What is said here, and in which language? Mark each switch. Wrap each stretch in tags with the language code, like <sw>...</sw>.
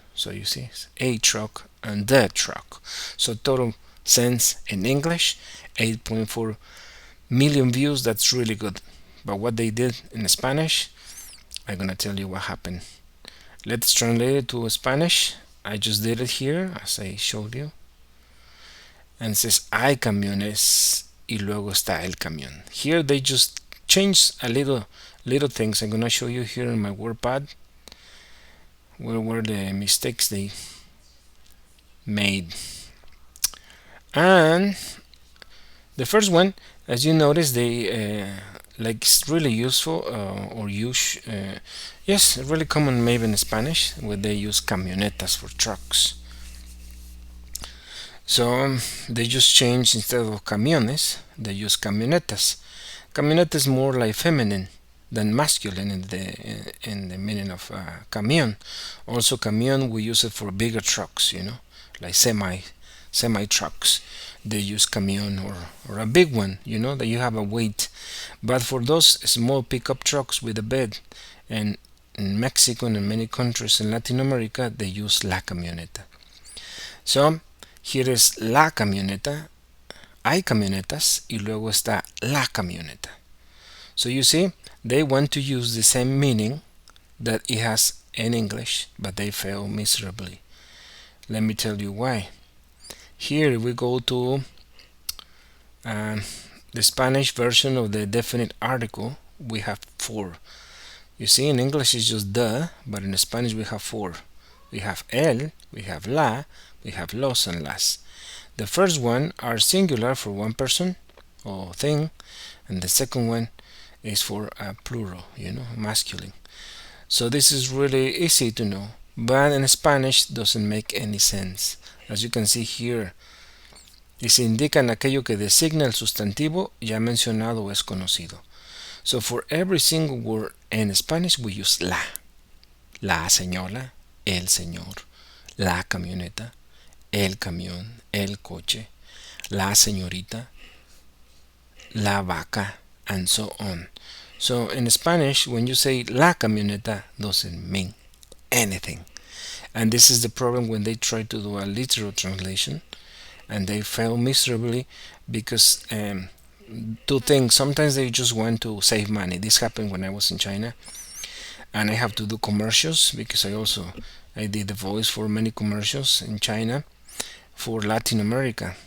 <en>So you see, it's a truck and the truck. So total sense in English, 8.4 million views. That's really good. But what they did in Spanish, I'm gonna tell you what happened. Let's translate it to Spanish. I just did it here as I showed you. And it says</en> <es>hay camiones y luego está el camión.</es> <en>Here they just changed a little things. I'm gonna show you here in my WordPad where were the mistakes they made. And the first one, as you notice, they like it's really useful or use yes, really common maybe in Spanish where they use camionetas for trucks. So they just changed, instead of camiones, they use camionetas. Camioneta is more like feminine than masculine in the meaning of camion. Also, camion, we use it for bigger trucks, like semi trucks. They use camion or a big one, that you have a weight. But for those small pickup trucks with a bed, and in Mexico and in many countries in Latin America, they use la camioneta. So Here is</en> <es>la camioneta, hay camionetas, y luego está la camioneta.</es> <en>So you see, they want to use the same meaning that it has in English, but they fail miserably. Let me tell you why. Here we go to the Spanish version of the definite article. We have four. You see, in English it's just the, but in Spanish we have four. We have el, we have la, we have los and las. The first one are singular for one person or thing, and the second one is for a plural, masculine. So this is really easy to know, but in Spanish doesn't make any sense. As you can see here,</en> <es>y se indican aquello que designa el sustantivo ya mencionado o es conocido.</es> <en>So for every single word in Spanish we use la.</en> <es>La señora, el señor, la camioneta, el camión, el coche, la señorita, la vaca,</es> <en>and so on. So in Spanish, when you say la camioneta, doesn't mean anything. And this is the problem when they try to do a literal translation, and they fail miserably because two things. Sometimes they just want to save money. This happened when I was in China, and I have to do commercials because I did the voice for many commercials in China for Latin America.</en>